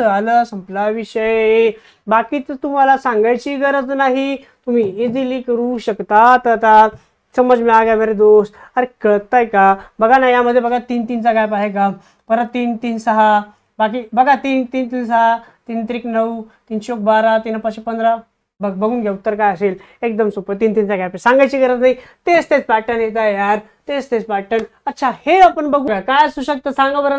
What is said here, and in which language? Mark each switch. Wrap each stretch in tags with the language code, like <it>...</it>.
<mr>आलं, संपला विषय. बाकीच तुम्हाला सांगायची गरज नाही, तुम्ही इझिली करू शकता.</mr> <hi>तर समज में आ गया मेरे दोस्त.</hi> <mr>अरे कळतंय का? बघा ना, यामध्ये बघा 3-3चा गॅप आहे का, परत 3-3, 6, बाकी बघा 3-3, 6, 3-3, 9, 3 12, 3 15. बघून घ्या उत्तर काय असेल. एकदम सोपं, 3-3चा गॅप आहे, सांगायची गरज नाही. तेच पॅटर्न येत आहे यार, तेच पॅटर्न. अच्छा, हे आपण बघूया काय असू शकतं, सांगा बरं.</mr>